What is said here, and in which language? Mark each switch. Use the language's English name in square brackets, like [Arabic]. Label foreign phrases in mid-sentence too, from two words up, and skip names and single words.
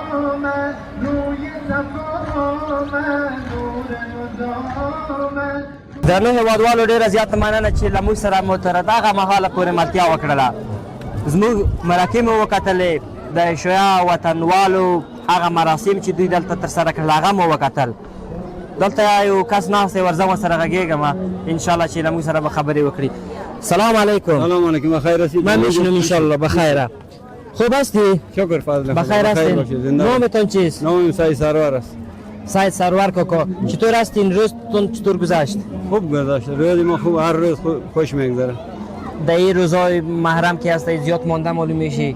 [Persian] روی صفا آمد، نور ندا آمد. [Pashto] درنو هیوادوالو ډېره زیاته مننه چې له موږ سره مو تر دغه مهاله پورې ملتیا وکړله. زموږ مرکې مو وکتلې، د شیعه وطنوالو هغه مراسم چې دوی دلته ترسره کړل هغه مو وکتل. دلته یو کس ناست دی، ورځه ورسره غږېږم انشاءالله چې له موږ سره به خبرې وکړي. [Arabic] سلام علیکم. سلام علیکم، [Persian] بخیر هستید؟ من میشنم انشالله بخیره. خوب هستی؟ شکر فضل. بخیر هستین؟ نامتون چیست؟ نامم سعید سرور است. سعید سرور کاکا، چطور هستین؟ روزتون چطور گذشت؟ خوب گذشت. روز ما خوب، هر روز خوش میگذره. در این روزهای محرم که هستی زیاد مانده معلوم میشی؟